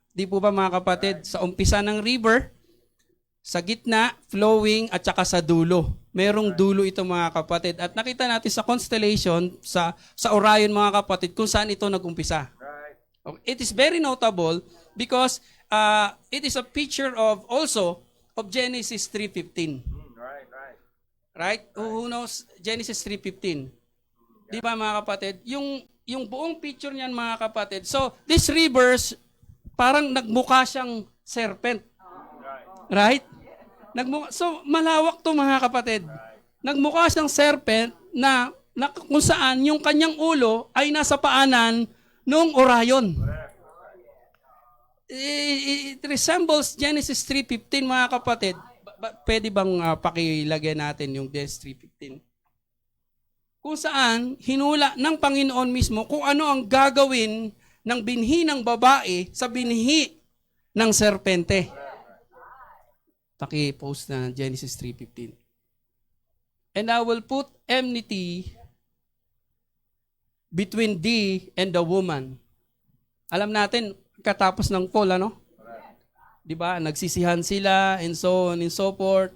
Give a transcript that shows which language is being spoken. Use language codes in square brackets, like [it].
[tl] Di po ba mga kapatid? Sa umpisa ng river, sa gitna, flowing, at saka sa dulo. Merong dulo ito mga kapatid. At nakita natin sa constellation, sa Orion mga kapatid, kung saan ito nag-umpisa. [en] Okay. It is very notable because it is a picture of also of Genesis 3:15. Right? Who knows Genesis 3:15? [tl] Di ba mga kapatid? Yung buong picture niyan mga kapatid. [en] So, these rivers, [tl] parang nagmukha siyang serpent. Right? So, malawak to mga kapatid. Nagmukha siyang serpent na kung saan yung kanyang ulo ay nasa paanan ng Orion. [en] It resembles Genesis 3:15 [tl] mga kapatid. Pwede bang pakilagay natin yung Genesis 3:15? Kung saan hinula ng Panginoon mismo kung ano ang gagawin ng binhi ng babae sa binhi ng serpente. Paki-post na Genesis 3:15. [en] And I will put enmity between thee and the woman. [tl] Alam natin, katapos ng fall, ano? Diba? Nagsisihan sila, [en] and so on and so forth.